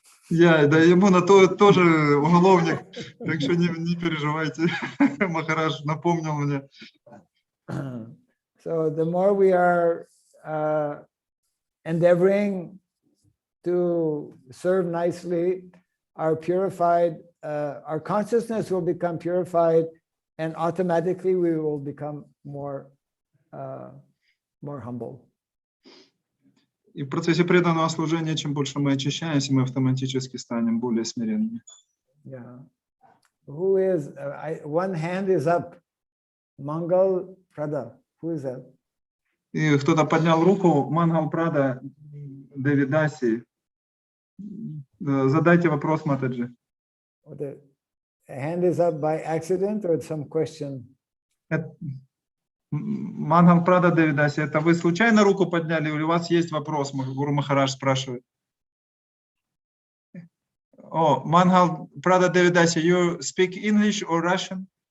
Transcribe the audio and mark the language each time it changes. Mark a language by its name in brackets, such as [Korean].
[Russian] Да, Ямуна тоже уголовник, так что не переживайте. Махарадж напомнил мне. [English] So the more we are endeavoring to serve nicely our purified our consciousness will become purified, and automatically we will become more humble. [Russian] И в процессе преданного служения, чем больше мы очищаемся, мы автоматически станем более смиренными. [English] Yeah. Who is? One hand is up. Mangal Prada. Who is that? [Russian] И кто-то поднял руку. Мангал Прада, Девидаси. Задайте вопрос, Матаджи. [English] The hand is up by accident or some question? [Russian] Мангал Прада, Девидаси, это вы случайно руку подняли или у вас есть вопрос? Гуру Махарадж спрашивает. [English] О, Мангал Прада, Девидаси, you speak English or Russian?